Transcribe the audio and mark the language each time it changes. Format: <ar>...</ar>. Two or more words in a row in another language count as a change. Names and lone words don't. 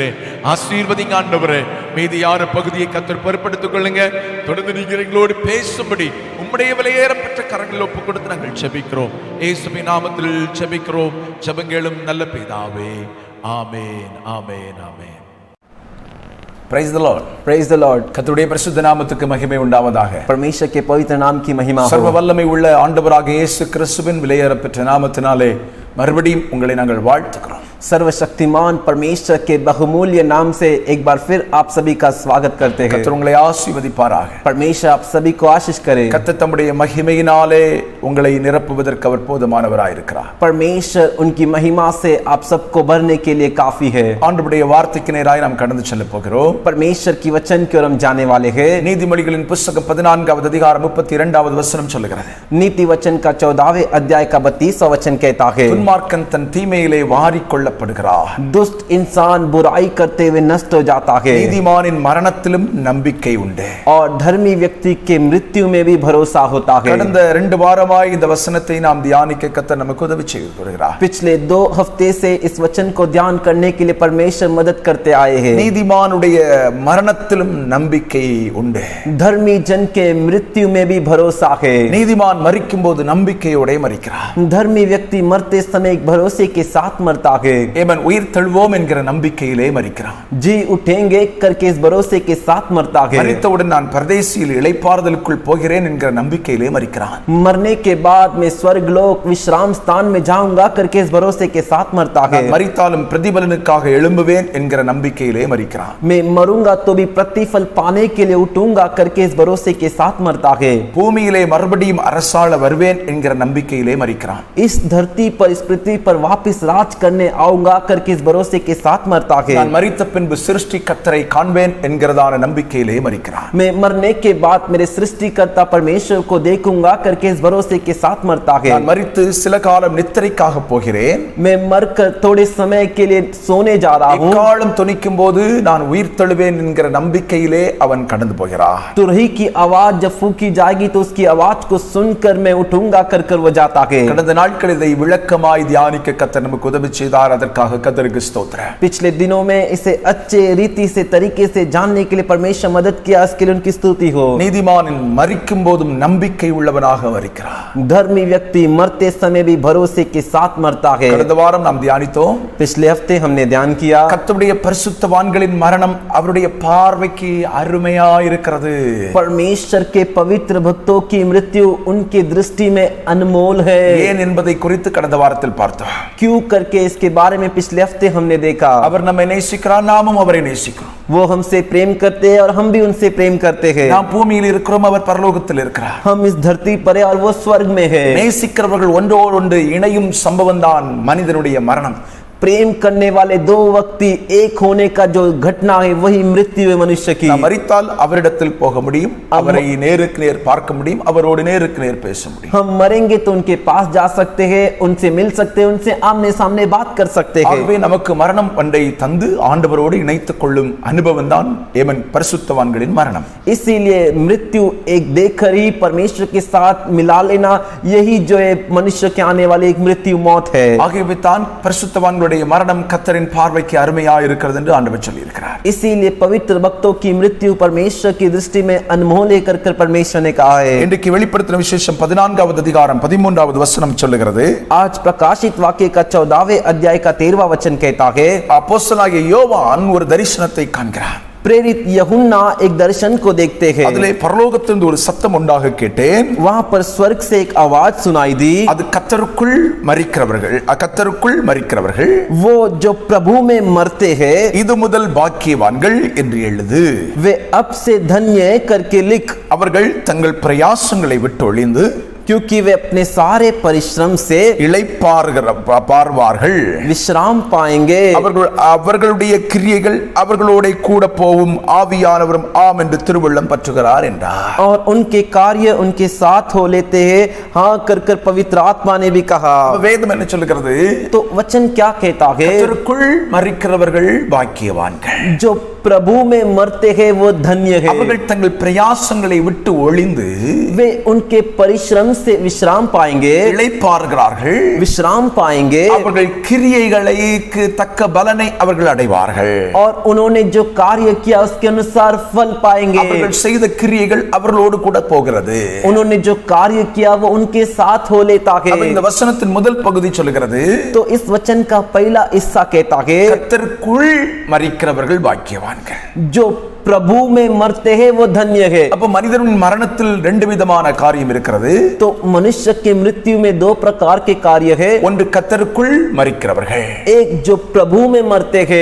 <ta>ஆசீர்வதிங்க ஆண்டவரே. மீதியான பகுதியை கர்த்தர் பொறுப்படுத்திக் கொள்ளுங்க. தொடர்ந்து நீங்க எங்களோடு பேசும்படி உம்முடைய விலையேறப்பட்ட கரங்களில் ஒப்புக் கொடுத்து நாங்கள் ஜெபிக்கிறோம். இயேசுவின் நாமத்தில் ஜெபிக்கிறோம். ஜெபங்களும் நல்ல பிதாவே. ஆமென், ஆமென், ஆமென்.</ta> <en>Praise the Lord. Praise the Lord.</en> <ta>கர்த்தருடைய பரிசுத்த நாமத்துக்கு மகிமை உண்டாவதாக.</ta> <hi>परमेश्वर के पवित्र नाम की महिमा हो.</hi> <ta>சர்வ வல்லமை உள்ள ஆண்டவராகிய இயேசு கிறிஸ்துவின் விலையேறப்பெற்ற நாமத்தினாலே மறுபடியும் உங்களை நாங்கள் வாழ்த்துகிறோம்.</ta> <hi>सर्वशक्तिमान परमेश्वर के बहुमूल्य नाम से एक बार फिर आप सभी का स्वागत करते हैं.</hi> <ta>கர்த்தர் உங்களை ஆசீர்வதிப்பாராக.</ta> <hi>परमेश्वर आप सभी को आशीष करे.</hi> <ta>கர்த்தர் தம்முடைய மகிமையினாலே உங்களை நிரப்புவதற்கு அவர் போதுமானவராய் இருக்கிறார்.</ta> <hi>परमेश्वर उनकी महिमा से आप सबको भरने के लिए काफी है.</hi> <ta>ஆண்டவருடைய வார்த்தைக்கு நேராய் நாம் கடந்து செல்ல போகிறோம்.</ta> <hi>परमेश्वर की वचन की ओर हम जाने वाले हैं.</hi> <ta>நீதிமொழிகளின் புத்தகம் 14வது அதிகாரம் 32வது வசனம் சொல்லுகிறது.</ta> <hi>नीति वचन का 14वें अध्याय का 32वां वचन कहता है,</hi> <ta>துன்மார்க்கன் தன் தீமையிலே வாரிக்கொள்ளப்படுகிறார்,</ta> <hi>दुष्ट इंसान बुराई करते हुए नष्ट हो जाता है,</hi> <ta>நீதிமானின் மரணத்திலும் நம்பிக்கை உண்டு,</ta> <hi>और धर्मी व्यक्ति के मृत्यु में भी भरोसा होता है.</hi> <ta>கடந்த 2 வாரமாய் இந்த வசனத்தை நாம் தியானிக்க கர்த்தர் நமக்கு உதவி செய்து வருகிறார்.</ta> <hi>पिछले 2 हफ्ते से इस वचन को ध्यान करने के लिए परमेश्वर मदद करते आए हैं.</hi> <ta>நீதிமானுடைய மரணத்திலும் நம்பிக்கை உண்டு,</ta> <hi>धर्मी जन के मृत्यु में भी भरोसा है.</hi> <ta>நீதிமான் மரிக்கும்போது நம்பிக்கையோட மரிக்கிறார்.</ta> <hi>धर्मी व्यक्ति मरते समय एक भरोसे के साथ मरता है.</hi> <ta>ஏமன் உயிர் தழுவோம் என்கிற நம்பிக்கையிலே மரிக்கிறான்.</ta> <hi>जी उठेंगे करके इस भरोसे के साथ मरता है.</hi> <ta>மரித்தவுடன் நான் பரதேசியில் இளைப்பாறுதலுக்குள் போகிறேன் என்கிற நம்பிக்கையிலே மரிக்கிறான்.</ta> <hi>मरने के बाद मैं स्वर्गलोक विश्राम स्थान में जाऊंगा करके इस भरोसे के साथ मरता है.</hi> <ta>மரித்தாலும் பிரதிபலனுக்காக எழும்புவேன் என்கிற நம்பிக்கையிலே மரிக்கிறான்.</ta> <hi>मैं मरूंगा तो भी प्रतिफल पाने के लिए उठूंगा करके इस भरोसे के साथ मरता है.</hi> <ta>பூமியிலே மறுபடியும் அரசாள வருவேன் என்கிற நம்பிக்கையிலே மரிக்கிறான்.</ta> <hi>इस धरती पर इस पृथ्वी पर वापस राज करने आऊंगा करके इस भरोसे के साथ मरता है.</hi> <ta>நான் மரித்த பின்பு சிருஷ்டி கர்த்தரை காண்பேன் என்கிறதான நம்பிக்கையிலே மரிக்கிறான்.</ta> <hi>मैं मरने के बाद मेरे सृष्टिकर्ता परमेश्वर को देखूंगा करके इस भरोसे के साथ मरता है.</hi> <ta>நான் மரித்து சில காலம் நித்திரைக்காக போகிறேன்,</ta> <hi>मैं मरकर थोड़े समय के लिए सोने जा रहा हूं.</hi> <ta>எக்காலம் தொனிக்கும் போது நான் உயிர் தழுவேன் என்கிற நம்பிக்கையிலே அவன் கடந்து போகிறான்.</ta> <hi>तुरही की आवाज जब फूकी जाएगी तो उसकी आवाज को सुनकर मैं उठूंगा कर वो जाता है.</hi> <ta>கடந்த நாட்களில் இதை விளக்கமாய் தியானிக்க கர்த்தர் நமக்கு உதவி செய்தார். அதற்காக கர்த்தருக்கு ஸ்தோத்திரம்.</ta> <hi>पिछले दिनों में इसे अच्छे रीति से तरीके से जानने के लिए परमेश्वर मदद किया, इसके लिए उनकी स्तुति हो।</hi> <ta>நீதிமான் மரிக்கும் போதும் நம்பிக்கை உள்ளவனாக மரிக்கிறார்.</ta> <hi>धर्मी व्यक्ति मरते समय भी भरोसे के साथ मरता है।</hi> <ta>கடந்த வாரம் நாம் தியானித்தோம்.</ta> <hi>पिछले हफ्ते हमने ध्यान किया</hi> <ta>கர்த்தருடைய பரிசுத்தவான்களின் மரணம் அவருடைய பார்வைக்கு அருமையா இருக்கிறது.</ta> <hi>परमेश्वर के पवित्र भक्तों की मृत्यु उनकी दृष्टि में अनमोल है।</hi> <ta>ஏன் என்பதை குறித்து கடந்த வாரத்தில் பார்த்தோம்.</ta> <hi>क्यों करके इसके बारे में पिछले हफ्ते हमने देखा।</hi> <ta>அவர் நம்மை நேசிக்கிறார், நாமும் அவரை நேசிக்கிறோம்.</ta> <hi>वो हमसे प्रेम करते हैं और हम भी उनसे प्रेम करते हैं।</hi> <ta>நாம் பூமியில் இருக்கிறோம், அவர் பரலோகத்தில் இருக்கிறார்.</ta> <hi>हम इस धरती पर है और वो स्वर्ग में है।</hi> <ta>நேசிக்கிறவர்கள் ஒன்றோடொன்று இணையும் சம்பவம் தான் மனிதனுடைய மரணம்.</ta> <hi>प्रेम करने वाले दो व्यक्ति एक होने का जो घटना है वही मृत्यु है मनुष्य की।</hi> <ta>நாம் மரித்தால் அவரிடத்தில் போக முடியும், அவரை நேருக்கு நேர் பார்க்க முடியும், அவரோடு நேருக்கு நேர் பேச முடியும்.</ta> <hi>हम मरेंगे तो उनके पास जा सकते हैं, उनसे मिल सकते हैं, उनसे आमने सामने बात कर सकते हैं।</hi> <ta>ஆகவே நமக்கு மரணம் பண்டை தந்து ஆண்டவரோடு இணைத்துக் கொள்ளும் அனுபவம் தான் ஏமன் பரிசுத்தவான்களின் மரணம்.</ta> <hi>इसीलिए मृत्यु एक देखकर ही परमेश्वर के साथ मिला लेना, यही जो है मनुष्य के आने वाली एक मृत्यु मौत है।</hi> <ta>ஆகவே தான் பரிசுத்தவான்களுடைய மரணம் கர்த்தரின் பார்வைக்கு அருமையா இருக்கிறது என்று ஆண்டவர் சொல்லி இருக்கிறார்.</ta> <hi>इसीलिए पवित्र भक्तों की मृत्यु परमेश्वर की दृष्टि में अनमोल है कर परमेश्वर ने कहा है।</hi> <ta>இன்றைக்கு வெளிப்படுத்தின விசேஷம் 14வது அதிகாரம் 13வது வசனம் சொல்லுகிறது.</ta> <hi>आज प्रकाशित वाक्य का 14वें अध्याय का 13वां वचन कहता है,</hi> <ta>அப்போஸ்தலனாகிய யோவான் ஒரு தரிசனத்தை காண்கிறான்.</ta> <hi>प्रेरित यूहन्ना एक दर्शन को देखते हैं।</hi> <ta>அதிலே பரலோகத்திலிருந்து ஒரு சத்தம் உண்டாக கேட்டேன்.</ta> <hi>वहां पर स्वर्ग से एक आवाज सुनाई दी,</hi> <ta>அது கர்த்தருக்குள் மரிக்கிறவர்கள்</ta> <hi>वो जो प्रभु में मरते हैं</hi> <ta>இது முதல் பாக்கியவான்கள் என்று எழுது.</ta> <hi>वे अब से धन्य करके लिख,</hi> <ta>அவர்கள் தங்கள் பிரயாசங்களை விட்டு ஒளிந்து</ta> <hi>क्योंकि वे अपने सारे परिश्रम से</hi> <ta>இளைப்பாறுவார்கள்,</ta> <hi>विश्राम पाएंगे।</hi> <ta>அவர்களுடைய கிரியைகள் அவர்களோட கூட போவும், ஆவியானவரும் ஆம் என்று திருவள்ளம் பற்றுகிறார் என்றார்.</ta> <hi>और उनके कार्य उनके साथ हो लेते हैं, हाँ कर पवित्र आत्मा ने भी कहा।</hi> <ta>வேதம் என்ன சொல்லுகிறது?</ta> <hi>तो वचन क्या कहता है?</hi> <ta>கர்த்தருக்குள் மரிக்கிறவர்கள் பாக்கியவான்கள்,</ta> <hi>जो प्रभु में मरते हैं वो धन्य है।</hi> <ta>அவர்கள் தங்கள் பிரயாசங்களை விட்டு ஒளிந்து</ta> <hi>वे उनके परिश्रम से विश्राम पाएंगे,</hi> <ta>இளைப்பாறுகிறார்கள்,</ta> <hi>विश्राम पाएंगे,</hi> <ta>அவர்கள் கிரியைகளுக்கு தக்க பலனை அவர்கள் அடைவார்கள்.</ta> <hi>और उन्होंने जो कार्य किया उसके अनुसार फल पाएंगे।</hi> <ta>அவர்கள் செய்த கிரியைகள் அவர்களோடு கூட போகிறது.</ta> <hi>उन्होंने जो कार्य किया वो उनके साथ हो लेता है।</hi> <ta>இந்த வசனத்தின் முதல் பகுதி சொல்லுகிறது,</ta> <hi>तो इस वचन का पहला हिस्सा कहता है,</hi> <ta>கர்த்தருக்குள் மரிக்கிறவர்கள் பாக்கியவான்கள்.</ta> <hi>जो प्रभु में मरते हैं वो धन्य है।</hi> <ta>அப்ப மனிதனின் மரணத்தில் ரெண்டு விதமான காரியம் இருக்கிறது.</ta> <hi>तो मनुष्य की मृत्यु में दो प्रकार के कार्य है।</hi> <ta>ஒன்று கர்த்தருக்குள் மரிக்கிறவர்கள்,</ta> <hi>एक जो प्रभु में मरते हैं,</hi>